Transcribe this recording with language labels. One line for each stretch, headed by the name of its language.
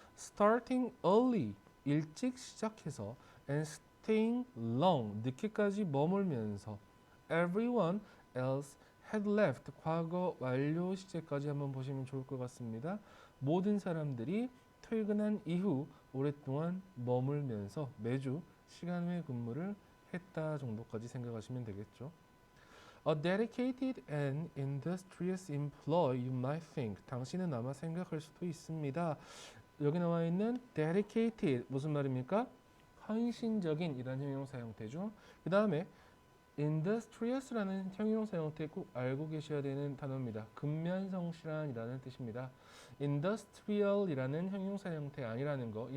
English: starting early,
Korean: 일찍 시작해서
English: and staying long,
Korean: 늦게까지 머물면서
English: everyone else had left,
Korean: 과거 완료 시제까지 한번 보시면 좋을 것 같습니다. 모든 사람들이 퇴근한 이후 오랫동안 머물면서 매주 시간 외 근무를 했다 정도까지 생각하시면 되겠죠.
English: A dedicated and industrious employee, you might think.
Korean: 당신은 아마 생각할 수도 있습니다. 여기 나와 있는 dedicated 무슨 말입니까? 헌신적인 이란 형용사 형태죠. 그 다음에 industrious라는 형용사 형태 꼭 알고 계셔야 되는 단어입니다. 근면성실한이라는 뜻입니다. industrial이라는 형용사 형태 아니라는 거.